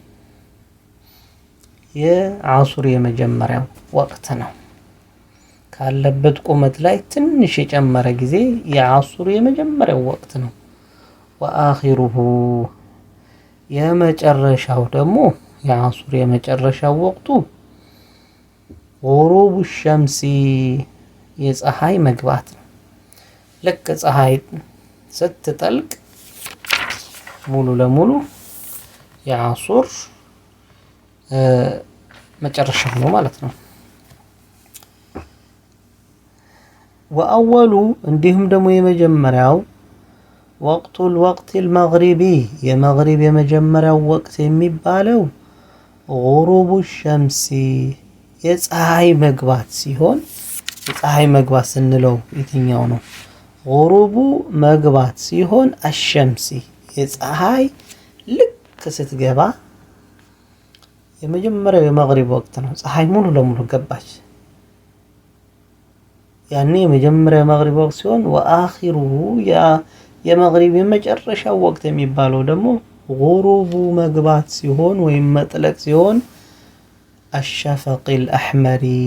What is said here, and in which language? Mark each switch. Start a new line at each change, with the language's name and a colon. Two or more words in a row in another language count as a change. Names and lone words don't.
Amharic: የዓሱር የመጀመሪያው ወቅት ነው። ካለበት ቁመት ላይ ትንሽ የጨመረ ጊዜ የዓሱር የመጀመሪያው ወቅት ነው። ወአኺሩሁ የመጨረሻው ደግሞ የዓሱር የመጨረሻው ወቅቱ
Arabic: غروب الشمس
Amharic: የፀሐይ መግባት ነው። ልክ ፀሐይ ስትጠልቅ ሙሉ ለሙሉ የዓሱር መጨረሻው ነው ማለት ነው። ወአወሉ እንዲሁም ደግሞ የመጀመሪያው
Arabic: وقت وقت المغرب
Amharic: የመግሪብ የመጀመሪያው ወቅት የሚባለው
Arabic: غروب الشمس
Amharic: የፀሐይ መግባት ሲሆን የፀሐይ መግባት ስንለው የትኛው ነው? غروب መግባት ሲሆን الشمس የፀሐይ ልክ ስትገባ የመጀመሪያው የመግሪብ ወቅት ነው። ፀሐይ ሙሉ ለሙሉ ገባች ያኔ የመጀመሪያው የመግሪብ ወቅት ሲሆን ወአኺሩሁ የመግሪብ የመጨረሻው ወቅት የሚባለው ደግሞ ጉሩቡ መግባት ሲሆን ወይም መጥለቅ ሲሆን
Arabic: الشفق الأحمر